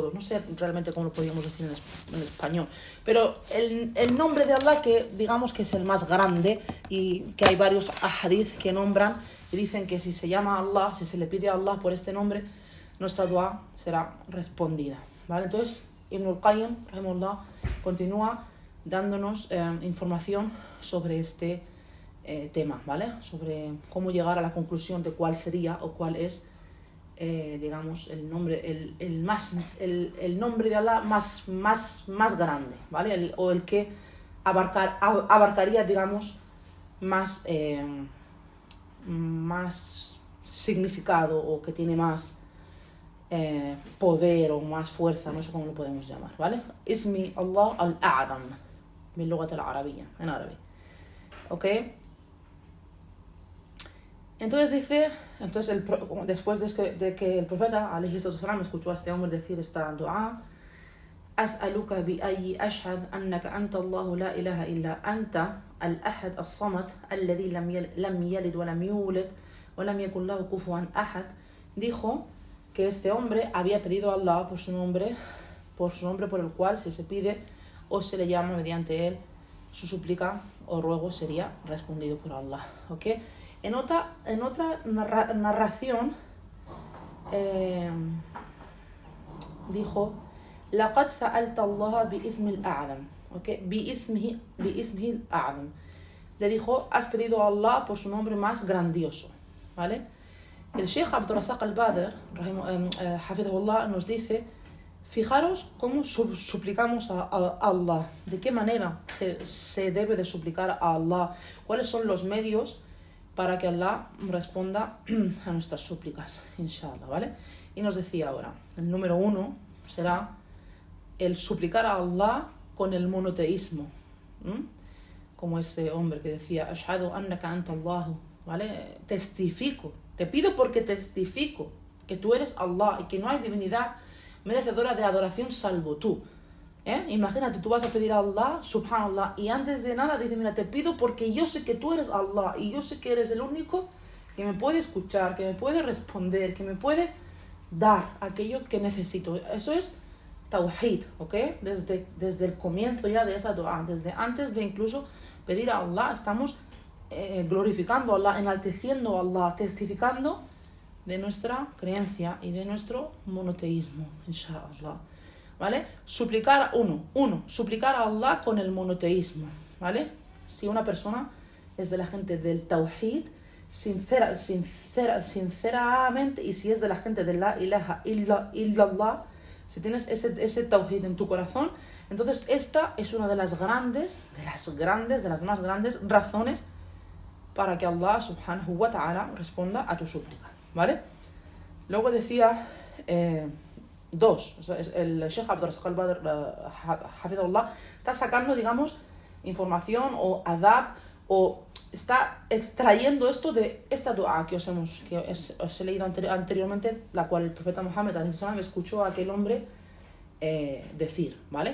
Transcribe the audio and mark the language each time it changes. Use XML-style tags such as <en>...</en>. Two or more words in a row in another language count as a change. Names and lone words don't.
<es>No sé realmente cómo lo podríamos decir en español, pero el nombre de Allah que digamos que es el más grande, y que hay varios ahadith que nombran y dicen que si se llama Allah, si se le pide a Allah por este nombre, nuestra dua será respondida, ¿vale? Entonces Ibn al-Qayyim, rahimahullah, continúa dándonos información sobre este tema, ¿vale? Sobre cómo llegar a la conclusión de cuál sería o cuál es, digamos, el nombre, el nombre de Allah más grande, ¿vale? O el que abarcaría, digamos, más significado, o que tiene más poder o más fuerza, no sé cómo lo podemos llamar, ¿vale?</es> <ar>اسم الله الأعظم، من لغة العربية,</ar> <es>en árabe, ¿ok? Entonces dice, después de que el profeta</es> <ar>عليه السلام</ar> <es>escuchó a este hombre decir esta dua,</es> <ar>أسألك بأني أشهد أنك أنت الله لا إله إلا أنت الأحد الصمد الذي لم يلد ولم يولد ولم يكن له كفوا أحد.</ar> <es>Dijo que este hombre había pedido a Allah por su nombre por el cual si se pide o se le llama mediante él, su súplica o ruego sería respondido por Allah, ¿ok? En otra narración dijo</es> <ar>لقد سألت الله باسم الأعلم,</ar> <es>¿ok?</es> <ar>باسمه الأعلم.</ar> <es>Le dijo, has pedido a Allah por su nombre más grandioso, ¿vale? El Sheikh Abdul Razak al-Badr, hafidhahullah, nos dice, fijaros cómo suplicamos a Allah, de qué manera se debe de suplicar a Allah, cuáles son los medios para que Allah responda a nuestras súplicas, inshallah, ¿vale? Y nos decía ahora, el número 1 será el suplicar a Allah con el monoteísmo, como este hombre que decía,</es> <ar>أشهد أنك أنت الله,</ar> <es>¿vale? Testifico, te pido porque testifico que tú eres Allah y que no hay divinidad merecedora de adoración salvo tú. Imagínate, tú vas a pedir a Allah, subhanallah, y antes de nada dice, mira, te pido porque yo sé que tú eres Allah y yo sé que eres el único que me puede escuchar, que me puede responder, que me puede dar aquello que necesito. Eso es tawhid, ¿ok? Desde el comienzo ya de esa dua, desde antes de incluso pedir a Allah, estamos glorificando a Allah, enalteciendo a Allah, testificando de nuestra creencia y de nuestro monoteísmo, inshallah, ¿vale? Suplicar suplicar a Allah con el monoteísmo, ¿vale? Si una persona es de la gente del tawhid, sinceramente, y si es de la gente de</es> <ar>لا إله إلا الله,</ar> <es>si tienes ese tawhid en tu corazón, entonces esta es una de las más grandes razones para que Allah</es> <ar>سبحانه وتعالى</ar> <es>responda a tu súplica, ¿vale? Luego decía dos, o sea, el Sheikh Abdul Razak al-Badr, hafidhahullah, está sacando, digamos, información o adab, o está extrayendo esto de esta dua que os he leído anteriormente, la cual el profeta Muhammad escuchó a aquel hombre decir, ¿vale?</es>